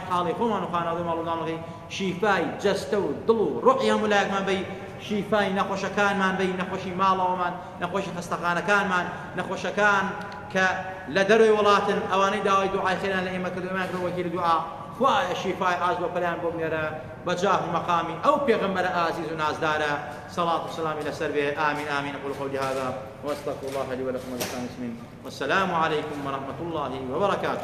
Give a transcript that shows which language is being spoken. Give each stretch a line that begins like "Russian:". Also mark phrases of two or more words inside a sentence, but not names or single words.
Central Kurdish: حاڵی خۆمان و خانەوادەی ماڵ و منداڵەکەی شیفای جەستە و دڵ و ڕوحی هەموو لایەکمان بەی شیفای نەخۆشەکانمان بەی نەخۆشی ماڵەوەمان نەخۆشی خەستەخانەکانمان نەخۆشەکان کە لە دەروی وڵاتن ئەوانەی داوای دوعای خێران لە ئێمە کردو ئێمان کردو وەکیل دوعا خوایە شیفای ئاز بۆ پەلیان بۆ بنێرە بەجاه و مەقامی ئەو پێغەمبەرە ئازیز و نازدارە
Arabic: صلاة وسلام
Central Kurdish: لەسەر بێ
Arabic: آمين آمين أقول قولي هذا وأستغفر الله لي ولكم ولسائر المسلمين والسلام عليكم ورحمة الله وبركاته